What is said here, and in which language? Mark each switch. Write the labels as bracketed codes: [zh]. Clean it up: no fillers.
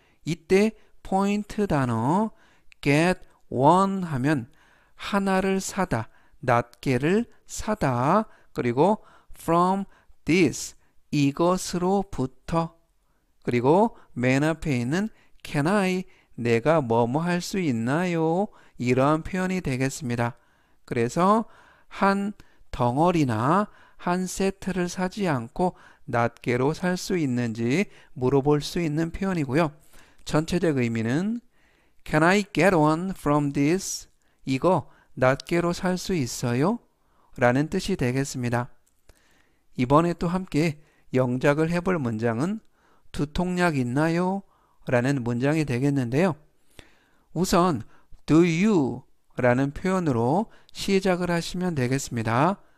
[ko] 이때 포인트 단어 [en] get one [ko] 하면 하나를 사다, 낱개를 사다, 그리고 [en] from this [ko] 이것으로부터, 그리고 맨 앞에 있는 [en] can I [ko] 내가 뭐뭐 할 수 있나요? 이러한 표현이 되겠습니다. 그래서 한 덩어리나 한 세트를 사지 않고 낱개로 살 수 있는지 물어볼 수 있는 표현이고요. 전체적 의미는 [en] Can I get one from this? [ko] 이거 낱개로 살 수 있어요? 라는 뜻이 되겠습니다. 이번에 또 함께 영작을 해볼 문장은 두통약 있나요? 라는 문장이 되겠는데요. 우선 [en] do you [ko] 라는 표현으로 시작을 하시면 되겠습니다.